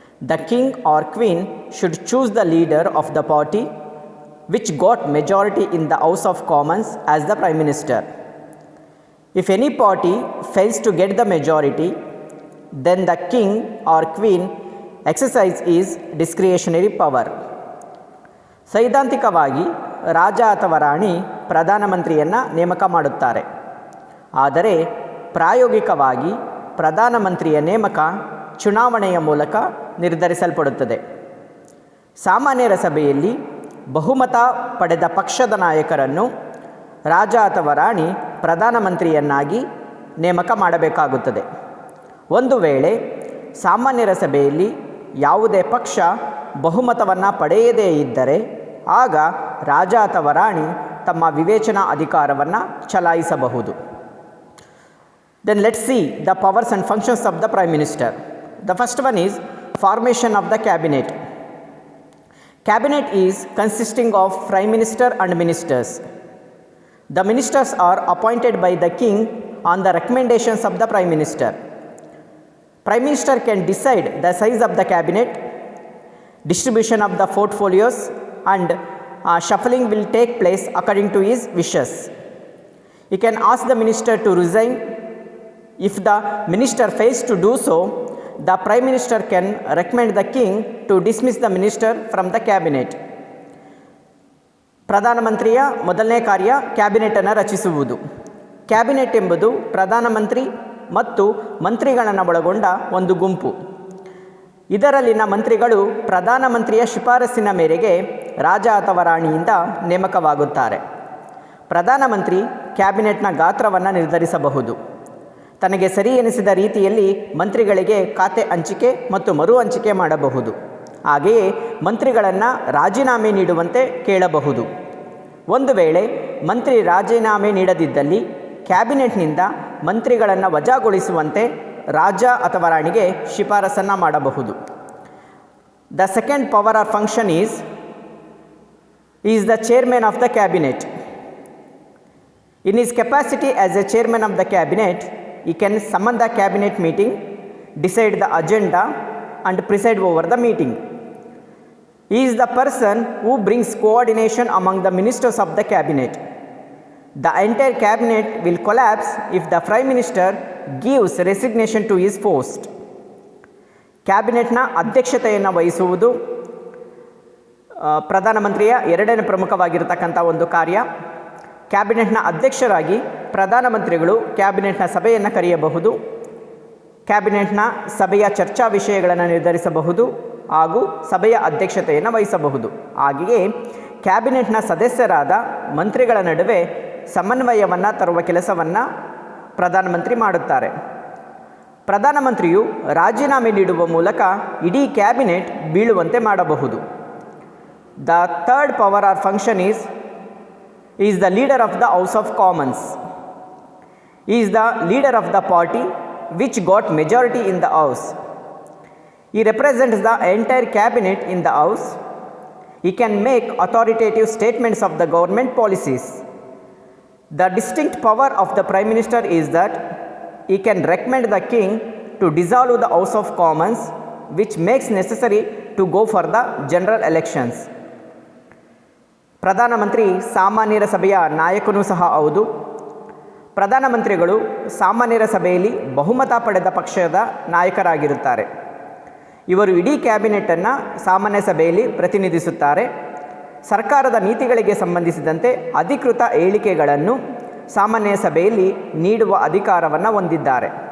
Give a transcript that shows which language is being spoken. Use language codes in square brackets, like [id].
[en] The king or queen should choose the leader of the party which got majority in the House of Commons as the Prime Minister. If any party fails to get the majority, then the king or queen exercise is discretionary power. [kn] ಸೈದ್ಧಾಂತಿಕವಾಗಿ ರಾಜ ಅಥವಾ ರಾಣಿ ಪ್ರಧಾನಮಂತ್ರಿಯನ್ನು ನೇಮಕ ಮಾಡುತ್ತಾರೆ. ಆದರೆ ಪ್ರಾಯೋಗಿಕವಾಗಿ ಪ್ರಧಾನಮಂತ್ರಿಯ ನೇಮಕ ಚುನಾವಣೆಯ ಮೂಲಕ ನಿರ್ಧರಿಸಲ್ಪಡುತ್ತದೆ. ಸಾಮಾನ್ಯರ ಸಭೆಯಲ್ಲಿ ಬಹುಮತ ಪಡೆದ ಪಕ್ಷದ ನಾಯಕರನ್ನು ರಾಜ ಅಥವಾ ರಾಣಿ ಪ್ರಧಾನಮಂತ್ರಿಯನ್ನಾಗಿ ನೇಮಕ ಮಾಡಬೇಕಾಗುತ್ತದೆ. ಒಂದು ವೇಳೆ ಸಾಮಾನ್ಯರ ಸಭೆಯಲ್ಲಿ ಯಾವುದೇ ಪಕ್ಷ ಬಹುಮತವನ್ನು ಪಡೆಯದೇ ಇದ್ದರೆ ಆಗ ರಾಜ ಅಥವಾ ರಾಣಿ ತಮ್ಮ ವಿವೇಚನಾ ಅಧಿಕಾರವನ್ನು ಚಲಾಯಿಸಬಹುದು. [en] Then let's see the powers and functions of the Prime Minister. The first one is formation of the cabinet. Cabinet is consisting of Prime Minister and ministers. The ministers are appointed by the king on the recommendations of the Prime Minister. Prime Minister can decide the size of the cabinet, distribution of the portfolios, and shuffling will take place according to his wishes. He can ask the minister to resign. If the minister fails to do so, the Prime Minister can recommend the king to dismiss the minister from the cabinet. [kn] ಪ್ರಧಾನಮಂತ್ರಿಯ ಮೊದಲನೇ ಕಾರ್ಯ ಕ್ಯಾಬಿನೆಟನ್ನು ರಚಿಸುವುದು. Cabinet ಎಂಬುದು ಪ್ರಧಾನಮಂತ್ರಿ ಮತ್ತು ಮಂತ್ರಿಗಳನ್ನು ಒಳಗೊಂಡ ಒಂದು ಗುಂಪು. ಇದರಲ್ಲಿನ ಮಂತ್ರಿಗಳು ಪ್ರಧಾನಮಂತ್ರಿಯ ಶಿಫಾರಸ್ಸಿನ ಮೇರೆಗೆ ರಾಜ ಅಥವಾ ರಾಣಿಯಿಂದ ನೇಮಕವಾಗುತ್ತಾರೆ. ಪ್ರಧಾನಮಂತ್ರಿ ಕ್ಯಾಬಿನೆಟ್ನ ಗಾತ್ರವನ್ನು ನಿರ್ಧರಿಸಬಹುದು. ತನಗೆ ಸರಿ ಎನಿಸಿದ ರೀತಿಯಲ್ಲಿ ಮಂತ್ರಿಗಳಿಗೆ ಖಾತೆ ಹಂಚಿಕೆ ಮತ್ತು ಮರು ಹಂಚಿಕೆ ಮಾಡಬಹುದು. ಹಾಗೆಯೇ ಮಂತ್ರಿಗಳನ್ನು ರಾಜೀನಾಮೆ ನೀಡುವಂತೆ ಕೇಳಬಹುದು. ಒಂದು ವೇಳೆ ಮಂತ್ರಿ ರಾಜೀನಾಮೆ ನೀಡದಿದ್ದಲ್ಲಿ ಕ್ಯಾಬಿನೆಟ್ನಿಂದ ಮಂತ್ರಿಗಳನ್ನು ವಜಾಗೊಳಿಸುವಂತೆ ರಾಜ ಅಥವಾ ರಾಣಿಗೆ ಶಿಫಾರಸನ್ನು ಮಾಡಬಹುದು. [en] The second power or function is the chairman of the cabinet. In his capacity as a chairman of the cabinet, he can summon the cabinet meeting, decide the agenda and preside over the meeting. He is the person who brings coordination among the ministers of the cabinet. The entire cabinet will collapse if the Prime Minister gives resignation to his post. [kn] ಕ್ಯಾಬಿನೆಟ್ನ ಅಧ್ಯಕ್ಷತೆಯನ್ನು ವಹಿಸುವುದು ಪ್ರಧಾನಮಂತ್ರಿಯ ಎರಡನೇ ಪ್ರಮುಖವಾಗಿರತಕ್ಕಂಥ ಒಂದು ಕಾರ್ಯ. ಕ್ಯಾಬಿನೆಟ್ನ ಅಧ್ಯಕ್ಷರಾಗಿ ಪ್ರಧಾನಮಂತ್ರಿಗಳು ಕ್ಯಾಬಿನೆಟ್ನ ಸಭೆಯನ್ನು ಕರೆಯಬಹುದು, ಕ್ಯಾಬಿನೆಟ್ನ ಸಭೆಯ ಚರ್ಚಾ ವಿಷಯಗಳನ್ನು ನಿರ್ಧರಿಸಬಹುದು ಹಾಗೂ ಸಭೆಯ ಅಧ್ಯಕ್ಷತೆಯನ್ನು ವಹಿಸಬಹುದು. ಹಾಗೆಯೇ ಕ್ಯಾಬಿನೆಟ್ನ ಸದಸ್ಯರಾದ ಮಂತ್ರಿಗಳ ನಡುವೆ ಸಮನ್ವಯವನ್ನು ತರುವ ಕೆಲಸವನ್ನು ಪ್ರಧಾನಮಂತ್ರಿ ಮಾಡುತ್ತಾರೆ. ಪ್ರಧಾನಮಂತ್ರಿಯು ರಾಜೀನಾಮೆ ನೀಡುವ ಮೂಲಕ ಇಡೀ ಕ್ಯಾಬಿನೆಟ್ ಬೀಳುವಂತೆ ಮಾಡಬಹುದು. [en] The third power or function is the leader of the House of Commons. He is the leader of the party which got majority in the House. He represents the entire cabinet in the House. He can make authoritative statements of the government policies. The distinct power of the Prime Minister is that he can recommend the king to dissolve the House of Commons, which makes necessary to go for the general elections. [kn] ಪ್ರಧಾನಮಂತ್ರಿ ಸಾಮಾನ್ಯರ ಸಭೆಯ ನಾಯಕನೂ ಸಹ ಹೌದು. ಪ್ರಧಾನಮಂತ್ರಿಗಳು ಸಾಮಾನ್ಯರ ಸಭೆಯಲ್ಲಿ ಬಹುಮತ ಪಡೆದ ಪಕ್ಷದ ನಾಯಕರಾಗಿರುತ್ತಾರೆ. ಇವರು ಇಡೀ ಕ್ಯಾಬಿನೆಟನ್ನು ಸಾಮಾನ್ಯ ಸಭೆಯಲ್ಲಿ ಪ್ರತಿನಿಧಿಸುತ್ತಾರೆ. ಸರ್ಕಾರದ ನೀತಿಗಳಿಗೆ ಸಂಬಂಧಿಸಿದಂತೆ ಅಧಿಕೃತ ಹೇಳಿಕೆಗಳನ್ನು ಸಾಮಾನ್ಯ ಸಭೆಯಲ್ಲಿ ನೀಡುವ ಅಧಿಕಾರವನ್ನು ಹೊಂದಿದ್ದಾರೆ.